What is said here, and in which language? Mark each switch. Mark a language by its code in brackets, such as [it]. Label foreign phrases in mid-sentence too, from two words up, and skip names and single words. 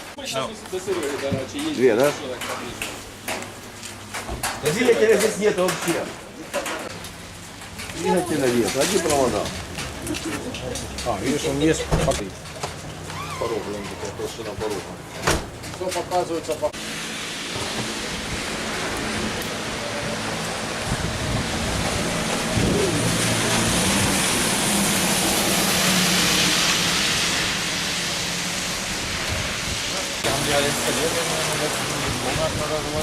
[ru] Две, да? Двигателя здесь нет вообще. Двигателя нет, одни провода. Видишь, он есть порог, такая толщина порога. Все показывается по... [de] Ja, installiert in den letzten Monaten oder sowas.